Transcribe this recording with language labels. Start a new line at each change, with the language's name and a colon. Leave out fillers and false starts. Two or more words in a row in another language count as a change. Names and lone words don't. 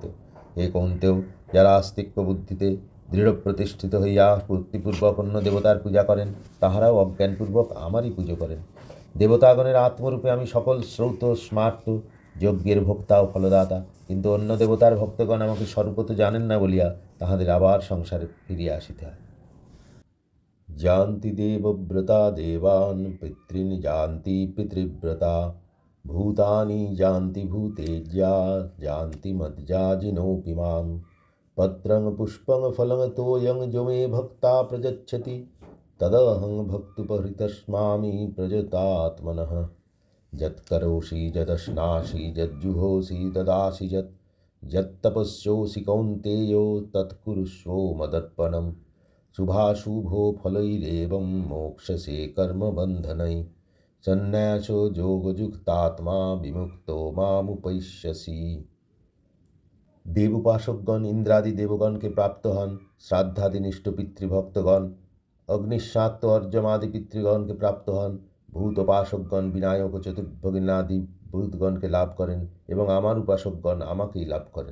Bangla: হে কৌন্তেয়, যারা আস্তিক্য বুদ্ধিতে দৃঢ় প্রতিষ্ঠিত হইয়া ভক্তিপূর্বক অন্য দেবতার পূজা করেন, তাহারাও অজ্ঞানপূর্বক আমারই পুজো করেন। দেবতাগণের আত্মরূপে আমি সকল শ্রৌত স্মার্ত যজ্ঞের ভোক্তা ও ফলদাতা, কিন্তু অন্য দেবতার ভক্তগণ আমাকে স্বরূপত জানেন না বলিয়া তাহাদের আবার সংসারে ফিরিয়া আসিতে হয়।
Sanskrit: জানতি দেবব্রতা দেবান পিতৃন জানতি পিতৃব্রতা ভূতানি জানতি ভূতেজ্যা জানতি মজ্জাজিনোপি মাম পত্রং পুষ্পং ফলং তোয়ং যো মে ভক্তা প্রযচ্ছতি তদহং ভক্তুপহৃতস্মামি প্রযতাত্মনঃ যৎকরোষি যদশ্নাসি যজ্জুহোষি তদাসি যৎ यत्तपस्योऽसि कौन्तेय तत्कुरुष्व मदर्पणं शुभाशुभो फलैरेवं मोक्षसे कर्मबन्धनैः सन्न्यासो যোগযুক্তাত্মা বিমুক্ত মামুপৈষ্যসি।
Bangla: দেব উপাসকগণ ইন্দ্রাদি দেবগণকে প্রাপ্ত হন, শ্রাদ্ধাদিনিষ্ঠ পিতৃভক্তগণ অগ্নিস্বাত্ত অর্যমাদি পিতৃগণকে প্রাপ্ত হন, ভূত উপাসকগণ বিনায়ক ও চতুর্ভগিনাদি ভূতগণকে লাভ করেন এবং আমার উপাসকগণ আমাকেই লাভ করেন।